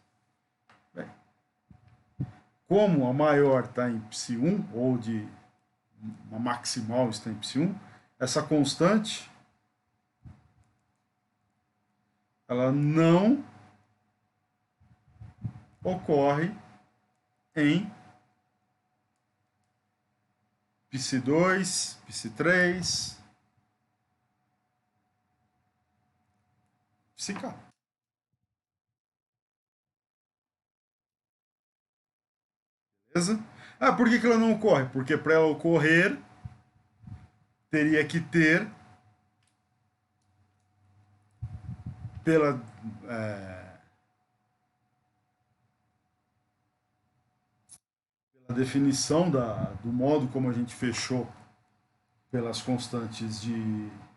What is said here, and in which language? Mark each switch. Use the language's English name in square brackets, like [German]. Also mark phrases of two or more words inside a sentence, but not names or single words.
[Portuguese] Bem, como a maior está em psi1, ou de uma maximal está em psi1, essa constante ela não ocorre em psi2, psi3, psi-k. Beleza? Ah, por que ela não ocorre? Porque para ela ocorrer, teria que ter, pela definição do modo como a gente fechou pelas constantes de